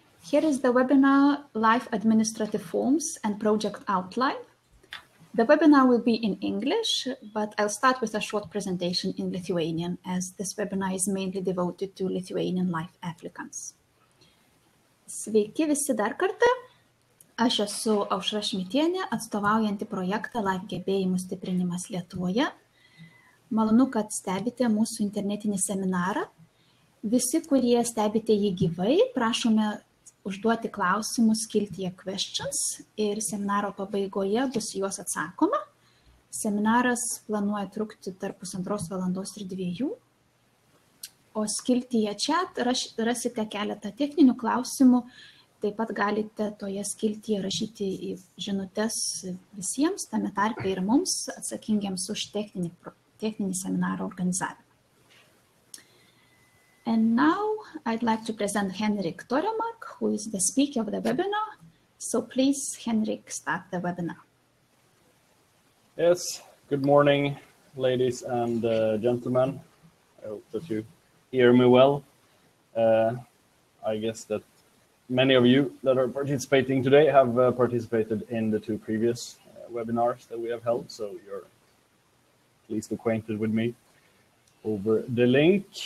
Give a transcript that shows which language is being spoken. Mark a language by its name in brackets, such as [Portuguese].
[English] Here is the webinar Live Administrative Forms and Project Outline. The webinar will be in English, but I'll start with a short presentation in Lithuanian, as this webinar is mainly devoted to Lithuanian live applicants. [Lithuanian] Sveiki visi dar kartą. Aš esu Aušra Šmitienė, atstovaujanti projektą Live gebėjimų stiprinimas Lietuvoje. Malonu, kad stebite mūsų internetinį seminarą. Visi, kurie stebite jį gyvai, prašome užduoti klausimus skiltyje questions ir seminaro pabaigoje bus juos atsakoma. Seminaras planuoja trukti tarp 1,5 valandos ir 2. O skiltyje chat rasite keletą techninių klausimų. Taip pat galite toje skiltyje rašyti žinutes visiems, tame tarpe ir mums, atsakingiams už techninį seminaro organizavimą. [English] And now I'd like to present Henrik Toremark, who is the speaker of the webinar. So please, Henrik, start the webinar. Yes, good morning, ladies and gentlemen. I hope that you hear me well. I guess that many of you that are participating today have participated in the 2 previous webinars that we have held, so you're at least acquainted with me over the link.